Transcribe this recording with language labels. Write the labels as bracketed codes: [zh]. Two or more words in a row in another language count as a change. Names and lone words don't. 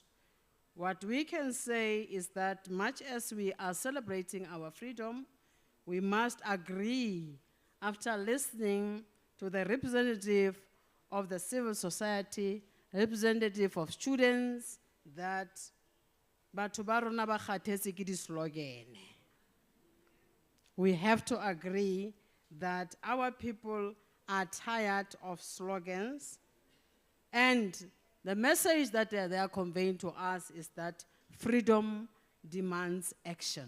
[en] What we can say is that much as we are celebrating our freedom, we must agree, after listening to the representative of the civil society, representative of students, that [st] batho ba rona ba kgathetse ke di-slogan. [en] We have to agree that our people are tired of slogans, and the message that they are conveying to us is that freedom demands action.